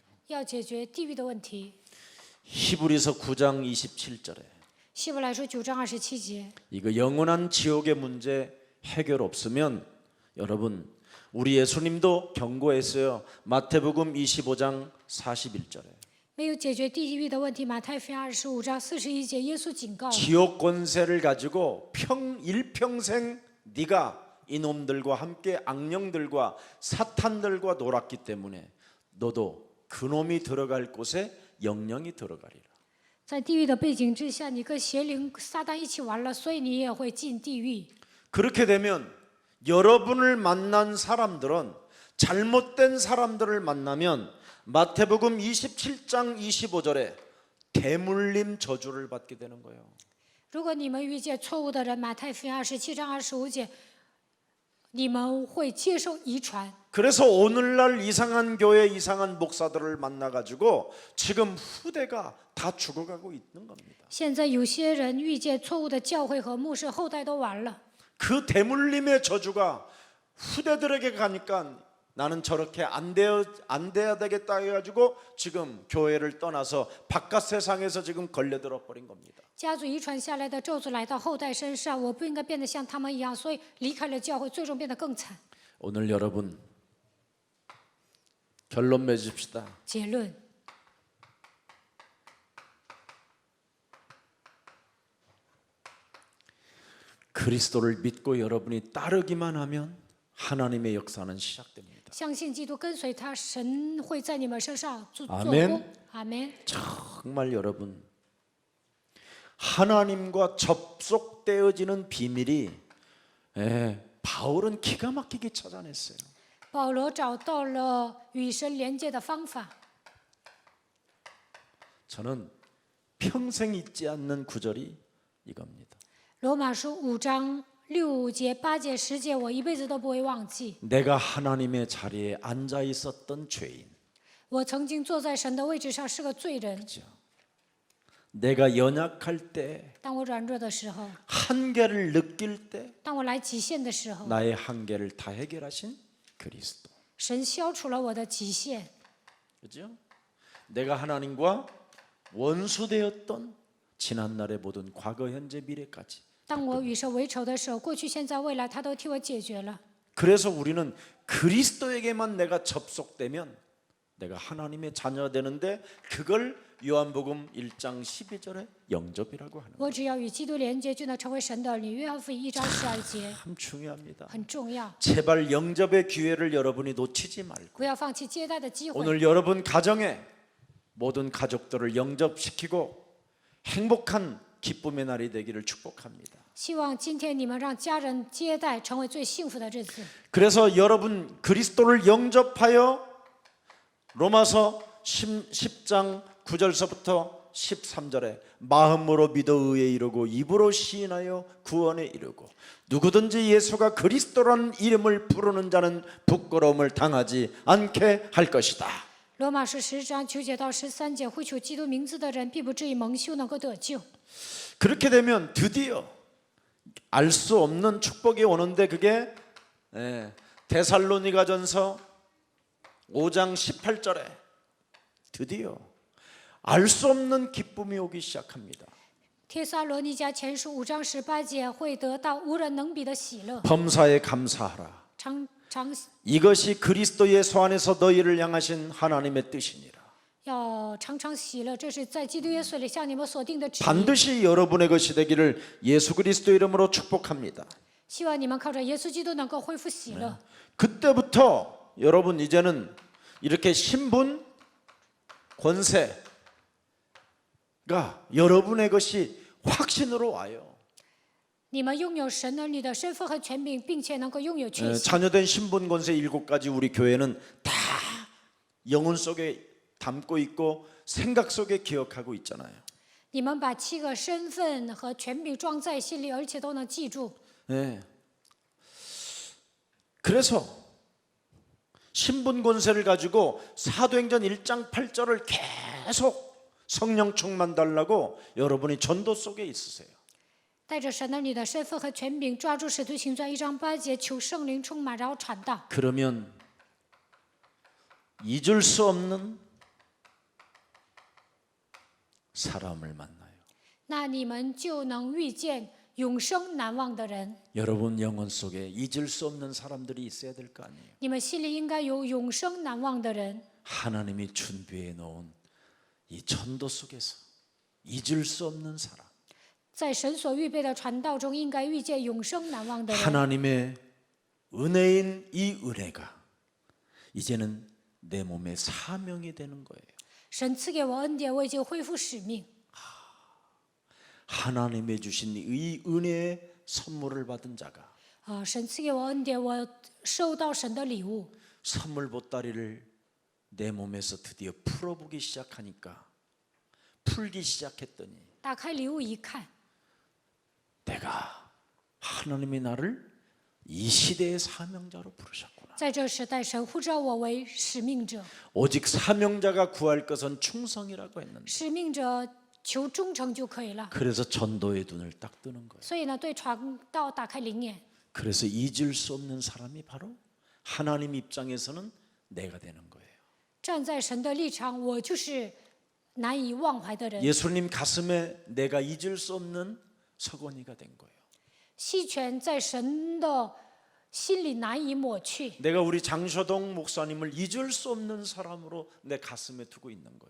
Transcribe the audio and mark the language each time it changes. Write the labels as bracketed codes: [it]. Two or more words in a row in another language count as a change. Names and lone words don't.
[zh] 要解决地狱的问题。 [ko] 히브리서 9장 27절에 [zh] 希伯来书9章27节， [ko] 이거 영원한 지옥의 문제 해결 없으면 여러분 우리 예수님도 경고했어요. 마태복음 25장 41절에 [zh] 没有解决地狱的问题。马太福音25章41节，耶稣警告： [ko] 지옥 권세를 가지고 일평생 네가 이놈들과 함께 악령들과 사탄들과 놀았기 때문에 너도 그놈이 들어갈 곳에 영영이 들어가리라. [zh] 在地狱的背景之下，你跟邪灵撒旦一起玩了，所以你也会进地狱。 [ko] 그렇게 되면 여러분을 만난 사람들은 잘못된 사람들을 만나면 마태복음 27장 25절에 대물림 저주를 받게 되는 거예요. [zh] 如果你们遇见错误的人，马太福音27章25节，你们会接受遗传。 [ko] 그래서 오늘날 이상한 교회 이상한 목사들을 만나가지고 지금 후대가 다 죽어가고 있는 겁니다. [zh] 现在有些人遇见错误的教会和牧师，后代都完了。 [ko] 그 대물림의 저주가 후대들에게 가니까 나는 저렇게 안 돼야 되겠다 해가지고 지금 교회를 떠나서 바깥 세상에서 지금 걸려들어 버린 겁니다. [zh] 家族遗传下来的咒诅来到后代身上，我不应该变得像他们一样，所以离开了教会，最终变得更惨。 [ko] 오늘 여러분 결론 맺읍시다. [zh] 结论： [ko] 그리스도를 믿고 여러분이 따르기만 하면 하나님의 역사는 시작됩니다. [zh] 相信基督，跟随他，神会在你们身上做 [ko] 아멘 [zh] 工。阿门。 [ko] 정말 여러분 하나님과 접속되어지는 비밀이 바울은 기가 막히게 찾아냈어요. [zh] 保罗找到了与神连接的方法。 [ko] 저는 평생 잊지 않는 구절이 이겁니다. [zh] 罗马书5章6节、8节、10节，我一辈子都不会忘记。 [ko] 내가 하나님의 자리에 앉아 있었던 죄인. [zh] 我曾经坐在神的位置上是个罪人。 [ko] 내가 연약할 때, [zh] 当我软弱的时候， [ko] 한계를 느낄 때 [zh] 当我来极限的时候， [ko] 나의 한계를 다 해결하신 그리스도. [zh] 神消除了我的极限。 [ko] 그죠? 내가 하나님과 원수되었던 지난날의 모든 과거, 현재, 미래까지. [zh] 当我与神为仇的时候，过去、现在、未来，他都替我解决了。 [ko] 그래서 우리는 그리스도에게만 내가 접속되면 내가 하나님의 자녀가 되는데 그걸 요한복음 1장 12절에 영접이라고 하는 [zh] 我只要与基督连接，就能成为神的儿女。约翰福音1章12节 [ko] 참 중요합니다. [zh] 很重要， [ko] 제발 영접의 기회를 여러분이 놓치지 말고 [zh] 不要放弃接待的机会。 [ko] 오늘 여러분 가정에 모든 가족들을 영접시키고 행복한 기쁨의 날이 되기를 축복합니다. [zh] 希望今天你们让家人接待成为最幸福的日子。 [ko] 그래서 여러분 그리스도를 영접하여 로마서 10장 9절서부터 13절에 마음으로 믿어 의에 이르고 입으로 시인하여 구원에 이르고 누구든지 예수가 그리스도라는 이름을 부르는 자는 부끄러움을 당하지 않게 할 것이다. [zh] 罗马书10章9节到13节，会求基督名字的人，必不至于蒙羞，能够得救。 [ko] 그렇게 되면 드디어 알 수 없는 축복이 오는데 그게 데살로니가전서 5장 18절에 드디어 알 수 없는 기쁨이 오기 시작합니다. [zh] 帖撒罗尼迦前书5章18节，会得到无人能比的喜乐， [ko] 범사에 감사하라. [zh] 常 [ko] 이것이 그리스도 예수 안에서 너희를 향하신 하나님의 뜻이니라. [zh] 要常常喜乐，这是在基督耶稣里向你们所定的旨意。 [ko] 반드시 여러분의 것이 되기를 예수 그리스도 이름으로 축복합니다. [zh] 希望你们靠着耶稣基督能够恢复喜乐。 [ko] 그때부터 여러분 이제는 이렇게 신분, 권세가 여러분의 것이 확신으로 와요. [zh] 你们拥有神儿女的身份和权柄，并且能够拥有确信。 [ko] 자녀된 신분, 권세 7가지 우리 교회는 다 영혼 속에 담고 있고 생각 속에 기억하고 있잖아요. [zh] 你们把7个身份和权柄装在心里，而且都能记住。 [ko] 네. 그래서 신분 권세를 가지고 사도행전 1장 8절을 계속 성령 충만 달라고 여러분이 전도 속에 있으세요. [zh] 带着神儿女的身份和权柄，抓住使徒行传1章8节，求圣灵充满，然后传道。 [ko] 그러면 잊을 수 없는 사람을 만나요. [zh] 那你们就能遇见永生难忘的人。 [ko] 여러분 영혼 속에 잊을 수 없는 사람들이 있어야 될 거 아니에요. [zh] 你们心里应该有永生难忘的人。 [ko] 하나님이 준비해 놓은 이 전도 속에서 잊을 수 없는 사람. [zh] 在神所预备的传道中，应该遇见永生难忘的人。 [ko] 하나님의 은혜인 이 은혜가 이제는 내 몸의 사명이 되는 거예요. [zh] 神赐给我恩典，我已经恢复使命。 [ko] 하나님의 주신 이 은혜의 선물을 받은 자가 [zh] 神赐给我恩典，我收到神的礼物。 [ko] 선물 보따리를 내 몸에서 드디어 풀어보기 시작하니까 풀기 시작했더니 [zh] 打开礼物一看， [ko] 내가 하나님이 나를 이 시대의 사명자로 부르셨구나. [zh] 在这时代，神呼召我为使命者。 [ko] 오직 사명자가 구할 것은 충성이라고 했는데 [zh] 使命者求忠诚就可以了。 [ko] 그래서 전도의 눈을 딱 뜨는 거예요. [zh] 所以呢，对传道打开灵眼。 [ko] 그래서 잊을 수 없는 사람이 바로 하나님 입장에서는 내가 되는 거예요. [zh] 站在神的立场，我就是难以忘怀的人。 [ko] 예수님 가슴에 내가 잊을 수 없는 서건이가 된 거예요. [zh] 希权在神的心里难以抹去。 [ko] 내가 우리 장ሾ동 목사님을 잊을 수 없는 사람으로 내 가슴에 두고 있는 거예요.